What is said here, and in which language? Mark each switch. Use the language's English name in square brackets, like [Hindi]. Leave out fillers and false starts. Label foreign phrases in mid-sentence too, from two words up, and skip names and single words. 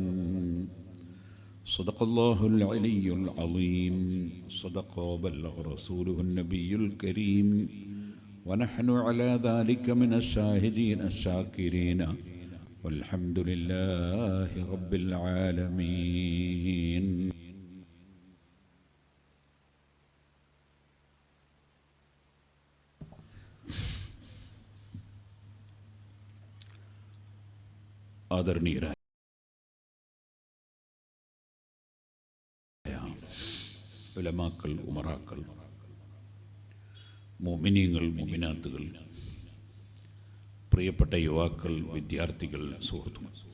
[Arabic] صدق الله العلي العظيم. صدق وبلغ رسوله النبي الكريم، ونحن على ذلك من الشاهدين الشاكرين، والحمد لله رب العالمين. [Malayalam] ആദരണീയരായ ഉലമാക്കൾ, ഉമറാക്കൾ, മുഅ്മിനീങ്ങൾ, മുഅ്മിനാത്തുകൾ, പ്രിയപ്പെട്ട യുവാക്കൾ, വിദ്യാർത്ഥികൾ, സുഹൃത്തുക്കൾ,